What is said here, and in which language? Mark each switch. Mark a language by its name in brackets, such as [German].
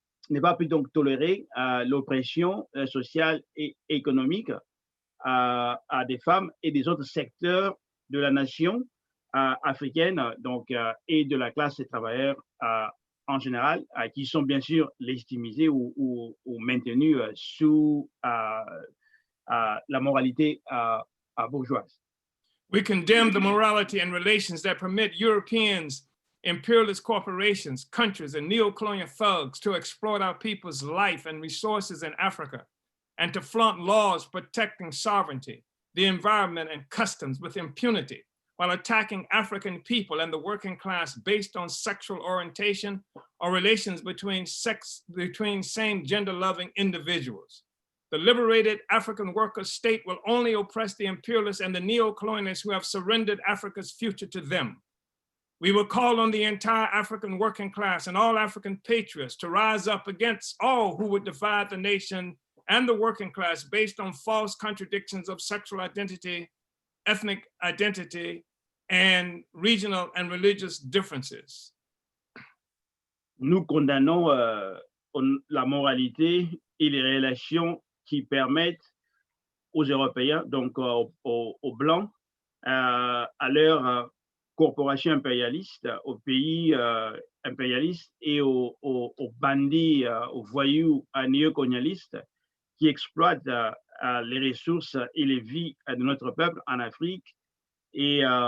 [French] ne va plus donc tolérer l'oppression sociale et économique à des femmes et des autres secteurs de la nation africaine, donc, et de la classe des travailleurs en général, qui sont bien sûr légitimisés ou maintenus sous la moralité bourgeoise. [English] We condemn the morality and relations that permit Europeans, imperialist corporations, countries, and neo-colonial thugs to exploit our people's life and resources in Africa, and to flaunt laws protecting sovereignty, the environment, and customs with impunity, while attacking African people and the working class based on sexual orientation or relations between same gender-loving individuals. The liberated African worker state will only oppress the imperialists and the neo-colonialists who have surrendered Africa's future to them. We will call on the entire African working class and all African patriots to rise up against all who would divide the nation and the working class based on false contradictions of sexual identity, ethnic identity, and regional and religious differences. [French] Nous condamnons la moralité et les relations qui permettent aux Européens, donc aux Blancs, à leur corporations impérialistes, aux pays impérialistes et aux bandits, aux voyous néocolonialistes qui exploitent les ressources et les vies de notre peuple en Afrique et